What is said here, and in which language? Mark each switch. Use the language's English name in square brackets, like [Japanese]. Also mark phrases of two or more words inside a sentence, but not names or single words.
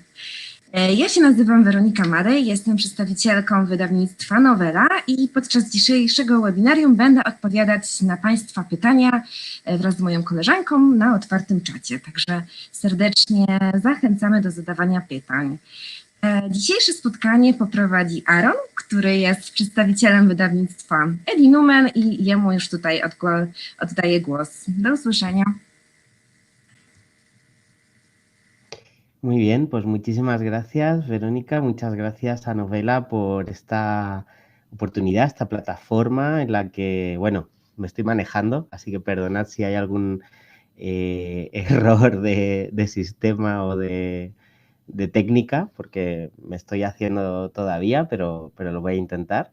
[Polish] Ja się nazywam Weronika Marej, jestem przedstawicielką wydawnictwa Nowela i podczas dzisiejszego webinarium będę odpowiadać na Państwa pytania wraz z moją koleżanką na otwartym czacie. Także serdecznie zachęcamy do zadawania pytań. Dzisiejsze spotkanie poprowadzi Aaron, który jest przedstawicielem wydawnictwa Edinumen i jemu już tutaj oddaję głos. Do usłyszenia. [Spanish] Muy bien, pues muchísimas gracias, Verónica. Muchas gracias a Novela por esta oportunidad, esta plataforma en la que, bueno, me estoy manejando, así que perdonad si hay algún error de sistema o de técnica, porque me estoy haciendo todavía, pero lo voy a intentar.